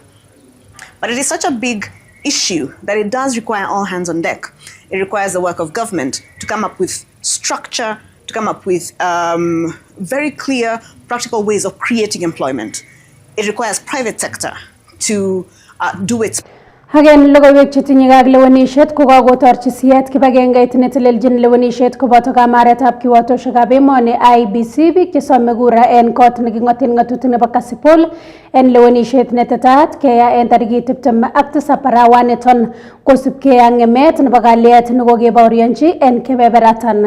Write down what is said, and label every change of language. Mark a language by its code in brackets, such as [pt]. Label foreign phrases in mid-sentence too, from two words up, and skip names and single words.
[en] But it is such a big issue that it does require all hands on deck. It requires the work of government to come up with structure, to come up with very clear, practical ways of creating employment. It requires private sector to do its. [kln] Hagen logoiwek chetinye kak lewenishet kokakotorchi siyet kibagengeit neteleljin lewenishet koboto kamaretab kiwatoshekab emoni IEBC biik chesome kura en kot neking'oten ng'atutik nebo Kasipul en lewenishet netetat keya en tarikit 27 arawaniton kosubkei ak ng'emet nebo kalyet nekokebaorionchi en kebeberatan.